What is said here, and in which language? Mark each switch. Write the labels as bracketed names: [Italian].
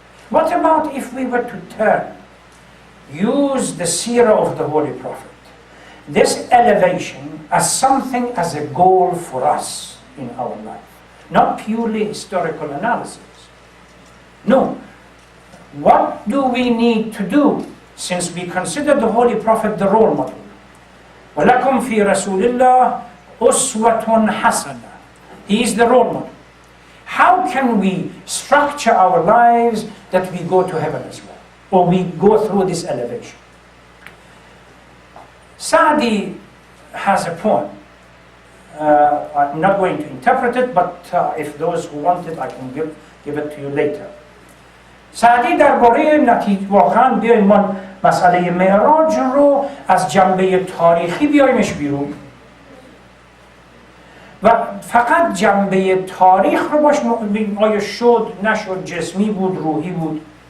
[English] What about if we were to use the seerah of the Holy Prophet, this elevation, as something, as a goal for us in our life, not purely historical analysis? No. What do we need to do, since we consider the Holy Prophet the role model? [Arabic] وَلَكُمْ فِي رَسُولِ اللَّهِ أُسْوَةٌ حَسَنَةٌ. [English] He is the role model. how can we structure our lives that we go to heaven as well, or we go through this elevation? Saadi has a poem. I'm not going to interpret it, but if those who want it, I can give it to you later. [Persian] سعدی درباره واقعا بیایم ما مسئله معراج رو از جنبه تاریخی بیایمش بیرون و فقط جنبه تاریخ رو باش آیا شد نشد، جسمی بود، روحی بود.